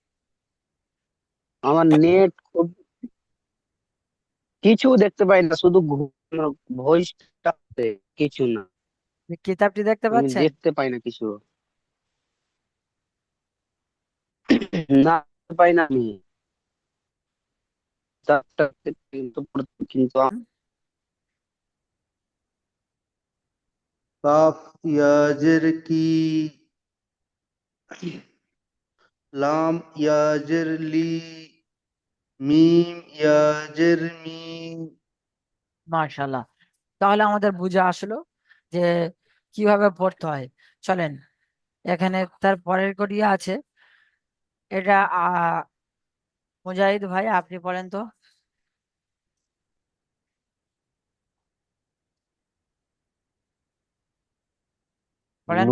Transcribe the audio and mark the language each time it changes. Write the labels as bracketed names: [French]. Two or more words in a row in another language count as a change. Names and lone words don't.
[Bangla] আমার নেট খুব, কিছু দেখতে পাই না, শুধু ভয়েসটা, কিছু না। কিতাবটি দেখতে আমি পাচ্ছেন? দেখতে পাই না কিছু। না পাই না আমি চারটা কিন্তু কিন্তু [Urdu] کاف یا زیر کی لام یا زیر لی میم یا زیر می [Bangla] মাশাল্লাহ। তাহলে আমাদের বুঝে আসলো যে কিভাবে পড়তে হয়। চলেন, এখানে তার পরের করিয়া আছে, এটা মুজাহিদ ভাই আপনি পড়েন তো, পড়েন